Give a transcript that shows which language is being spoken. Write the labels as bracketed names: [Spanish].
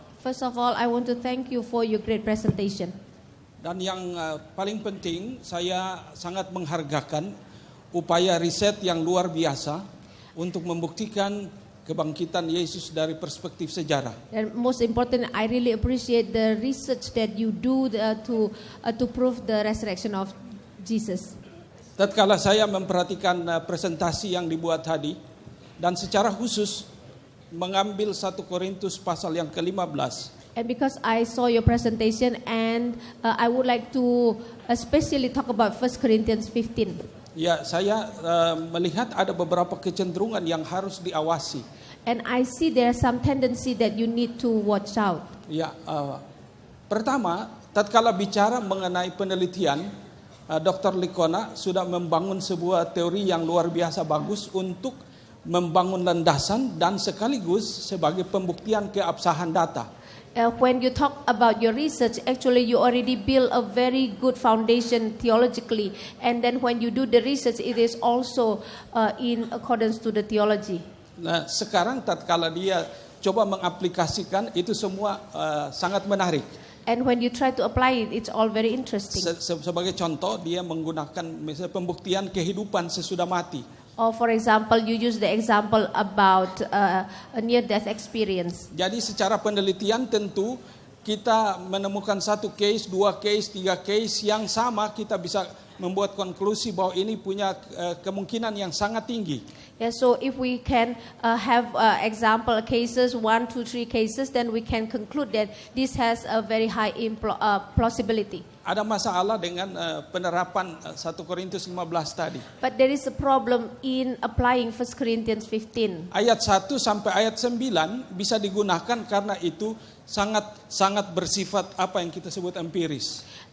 [English] First of all, I want to thank you for your great presentation. [Indonesian] Dan yang paling penting, saya sangat menghargakan upaya riset yang luar biasa untuk membuktikan kebangkitan Yesus dari perspektif sejarah. [English] And most important, I really appreciate the research that you do to prove the resurrection of Jesus. [Indonesian] Tatkala saya memperhatikan presentasi yang dibuat tadi dan secara khusus mengambil 1 Korintus pasal yang ke-15. [English] And because I saw your presentation and I would like to especially talk about 1 Corinthians 15. [Indonesian] Ya, saya melihat ada beberapa kecenderungan yang harus diawasi. [English] And I see there are some tendency that you need to watch out. [Indonesian] Ya, pertama, tatkala bicara mengenai penelitian, Dr. Likona sudah membangun sebuah teori yang luar biasa bagus untuk membangun landasan dan sekaligus sebagai pembuktian keabsahan data. [English] When you talk about your research, actually you already build a very good foundation theologically, and then when you do the research, it is also in accordance to the theology. [Indonesian] Nah, sekarang tatkala dia coba mengaplikasikan itu semua sangat menarik. [English] And when you try to apply it, it's all very interesting. [Indonesian] Sebagai contoh, dia menggunakan misalnya pembuktian kehidupan sesudah mati. [English] Or for example, you use the example about a near-death experience. [Indonesian] Jadi secara penelitian tentu kita menemukan satu case, 2 case, 3 case yang sama, kita bisa membuat konklusi bahwa ini punya kemungkinan yang sangat tinggi. [English] Yeah, so if we can have example cases, 1, 2, 3 cases, then we can conclude that this has a very high plausibility. [Indonesian] Ada masalah dengan penerapan 1 Korintus 15 tadi. [English] But there is a problem in applying 1 Corinthians 15. [Indonesian] Ayat 1 sampai ayat 9 bisa digunakan karena itu sangat bersifat apa yang kita sebut empiris.